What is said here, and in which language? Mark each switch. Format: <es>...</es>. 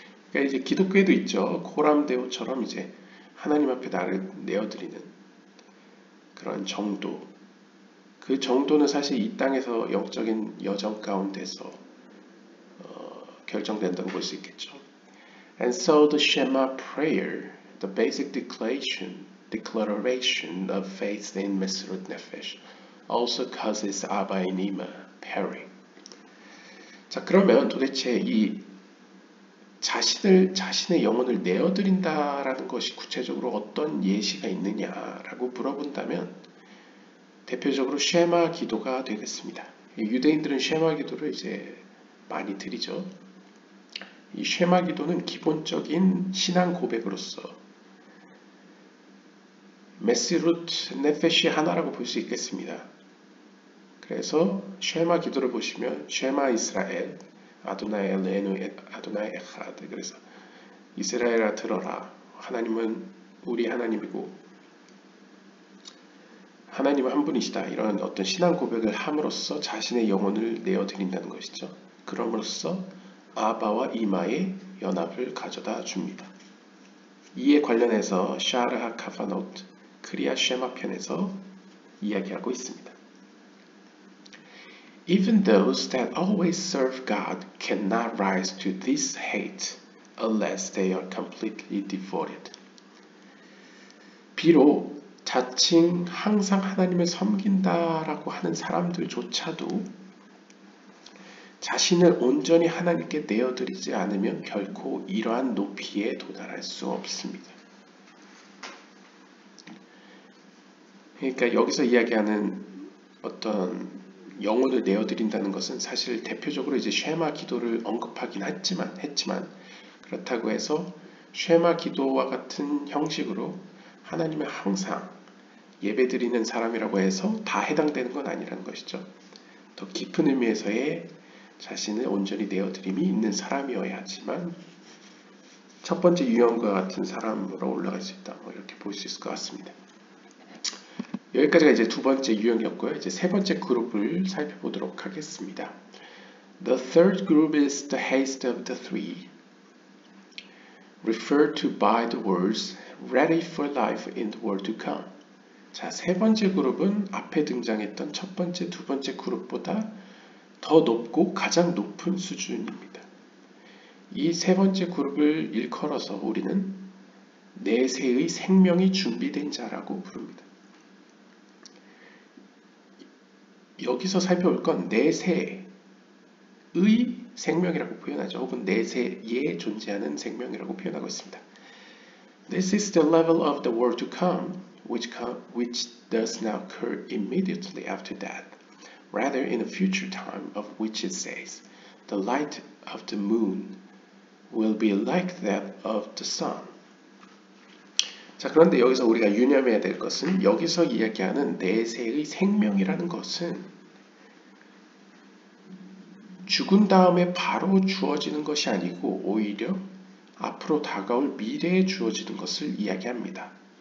<ko>그러니까 이제 기독교에도 있죠. 코람데오처럼 이제 하나님 앞에 나를 내어드리는 그런 정도, 그 정도는 사실 이 땅에서 영적인 여정 가운데서 결정된다고 볼 수 있겠죠.</ko> <en>And so the Shema prayer, the basic declaration of faith in Mesirut Nefesh, also causes Abba and Ima pairing.</en> <ko>자, 그러면 도대체 이 자신의 영혼을 내어드린다라는 것이 구체적으로 어떤 예시가 있느냐라고 물어본다면 대표적으로 쉐마 기도가 되겠습니다. 유대인들은 쉐마 기도를 이제 많이 드리죠. 이 쉐마 기도는 기본적인 신앙 고백으로서 메시룻 네페시 하나라고 볼 수 있겠습니다. 그래서 쉐마 기도를 보시면 쉐마 이스라엘 아도나이 엘레누 아도나이 에하드, 그래서 이스라엘아 들어라, 하나님은 우리 하나님이고 하나님은 한 분이시다, 이런 어떤 신앙 고백을 함으로써 자신의 영혼을 내어드린다는 것이죠. 그럼으로써 아바와 이마의 연합을 가져다 줍니다. 이에 관련해서 샤르하 카파노트 크리아 쉐마 편에서 이야기하고 있습니다.</ko> <en>Even those that always serve God cannot rise to this height unless they are completely devoted.</en> <ko>비록 자칭 항상 하나님을 섬긴다라고 하는 사람들조차도 자신을 온전히 하나님께 내어드리지 않으면 결코 이러한 높이에 도달할 수 없습니다. 그러니까 여기서 이야기하는 어떤 영혼을 내어드린다는 것은 사실 대표적으로 이제 쉐마 기도를 언급하긴 했지만 그렇다고 해서 쉐마 기도와 같은 형식으로 하나님을 항상 예배드리는 사람이라고 해서 다 해당되는 건 아니라는 것이죠. 더 깊은 의미에서의 자신을 온전히 내어드림이 있는 사람이어야지만 첫 번째 유형과 같은 사람으로 올라갈 수 있다, 이렇게 볼 수 있을 것 같습니다. 여기까지가 이제 두 번째 유형이었고요. 이제 세 번째 그룹을 살펴보도록 하겠습니다.</ko> <en>The third group is the haste of the three, referred to by the words ready for life in the world to come.</en> <ko>자, 세 번째 그룹은 앞에 등장했던 첫 번째, 두 번째 그룹보다 더 높고 가장 높은 수준입니다. 이 세 번째 그룹을 일컬어서 우리는 내세의 생명이 준비된 자라고 부릅니다. 여기서 살펴볼 건 내세의 생명이라고 표현하죠. 혹은 내세에 존재하는 생명이라고 표현하고 있습니다.</ko> <en>This is the level of the world to come, which does not occur immediately after death. Rather, in a future time of which it says, the light of the moon will be like that of the sun.</en> <ko>자, 그런데 여기서 우리가 유념해야 될 것은 여기서 이야기하는 내세의 생명이라는 것은 죽은 다음에 바로 주어지는 것이 아니고 오히려 앞으로 다가올 미래에 주어지는 것을 이야기합니다.</ko>